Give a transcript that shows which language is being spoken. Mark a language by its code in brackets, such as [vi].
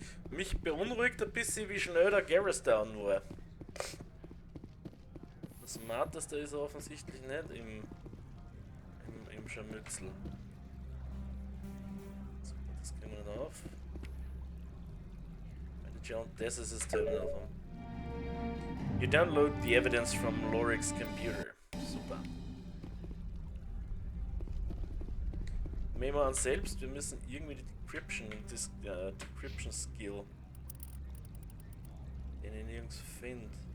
[de] Mich beunruhigt ein bisschen, wie schnell der Garrus down war. Das Smarteste ist er offensichtlich nicht im Scharmützel. So, das kriegen wir nicht auf. Das ist das Terminal von. [en] You download the evidence from Lorik's computer. [de] Super. Nehmen wir an selbst, wir müssen irgendwie die Decryption Skill, den ich nirgends finde.